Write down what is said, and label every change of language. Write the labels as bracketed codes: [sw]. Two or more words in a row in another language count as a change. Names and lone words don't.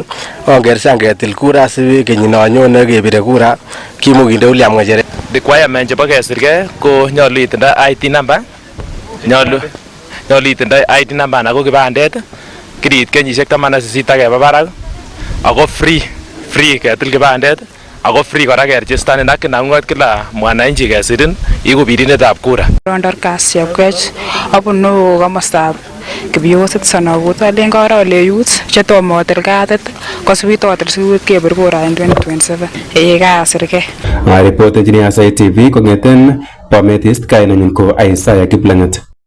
[kln] Ongerisan ketil kura si kenyino nyone kebire kura kimukinde William ng'echeret. Requirement chebo kesirgei ko nyolu itindoi [en] ID number. [kln] Nyolu itindoi [en] ID number [kln] anan ko kipandet. Kirit kenyisiek 18 akeba barak. Ako free ketil kipandet ako free kora keregistanin ak kinamngot kila mwananchi kesirin iku birindetab kura. Dorcas Chepkech abunu komostab Kibiosit Sanau alen kora ole youth chetomo kotil kadit kosibit kotil sikobit kebir kura en 2027 kasirgei. [en] Report engineer [kln] Aasai TV kong'eten Bomet East, kainenyin ko Aasai Kiplangat.